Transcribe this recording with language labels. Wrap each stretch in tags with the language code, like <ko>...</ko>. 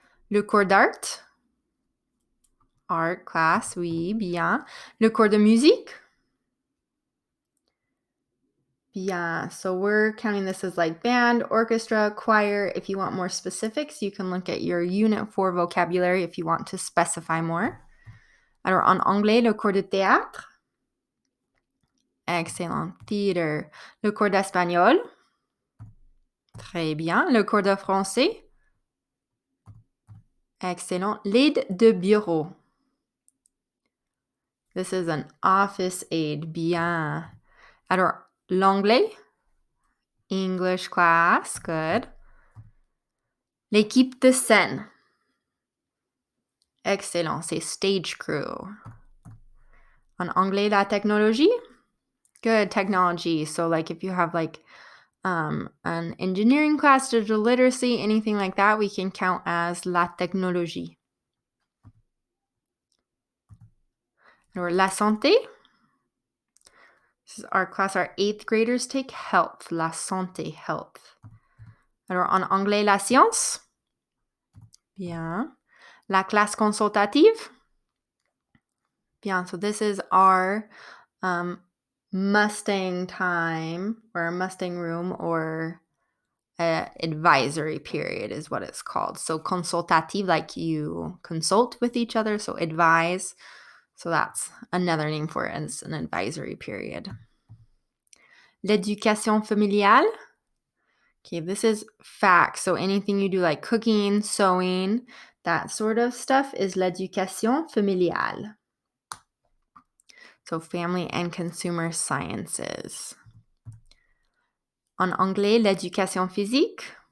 <fr>Le cours d'art.</fr> <en>Art class,</en> <fr>oui, bien. Le cours de musique. Bien.</fr> <en>So we're counting this as band, orchestra, choir. If you want more specifics, you can look at your Unit 4 vocabulary if you want to specify more.</en> <fr>Alors, en anglais, le cours de théâtre. Excellent. Theater. Le cours d'espagnol. Très bien. Le cours de français. Excellent. L'aide de bureau.</fr> <en>This is an office aid.</en> <fr>Bien. Alors, l'anglais.</fr> <en>English class. Good.</en> <fr>L'équipe de scène. Excellent. C'est</fr> <en>stage crew.</en> <fr>En anglais, la technologie.</fr> <en>Good. Technology. So if you have an engineering class, digital literacy, anything like that, we can count as la technologie. Or la santé. This is our class our 8th graders take. Health. La santé. Health.</en> <fr>Alors, en anglais, la science. Bien. La classe consultative. Bien.</fr> <en>So this is our Mustang time, or Mustang room, or advisory period is what it's called. So consultative, you consult with each other. So advise. So that's another name for it. It's an advisory period.</en> <fr>L'éducation familiale.</fr> <en>Okay, this is facts. So anything you do cooking, sewing, that sort of stuff is l'éducation familiale. So family and consumer sciences.</en> <fr>En anglais, l'éducation physique.</fr>